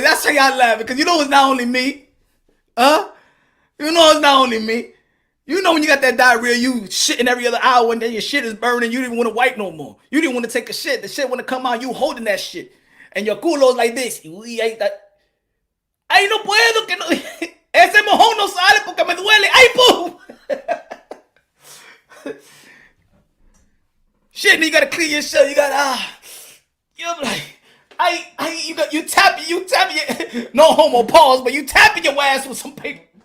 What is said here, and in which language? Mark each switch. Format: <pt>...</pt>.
<en>That's why y'all laugh, because you know it's not only me, huh? You know it's not only me. You know when you got that diarrhea, you shitting every other hour, and then your shit is burning. You didn't want to wipe no more. You didn't want to take a shit. The shit want to come out. You holding that shit, and your culo's like this. We ate that.</en> <es>Ay, no puedo, que no. Ese mojón no sale porque me duele. Ay, pum.</es> <en>Shit, and you gotta clean your shit. You gotta, you're like, you tap it. No homo pause, but you tapping your ass with some paper.</en>